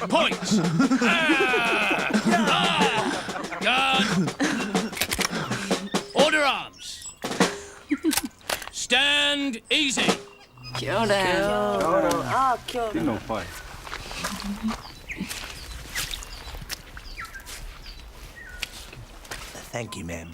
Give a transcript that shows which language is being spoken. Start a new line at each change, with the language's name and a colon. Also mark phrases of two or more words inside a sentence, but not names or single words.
English: points. Guard. Order arms. Stand easy.
Māori: Kia ora. Tino pai.
English: Thank you, ma'am.